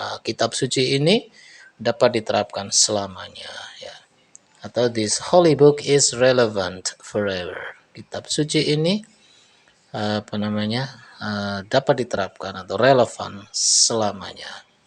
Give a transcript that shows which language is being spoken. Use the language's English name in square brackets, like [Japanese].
[Indonesian] Kitab suci ini dapat diterapkan selamanya ya. [English] Atau this holy book is relevant forever. [Indonesian] Kitab suci ini dapat diterapkan atau relevan selamanya.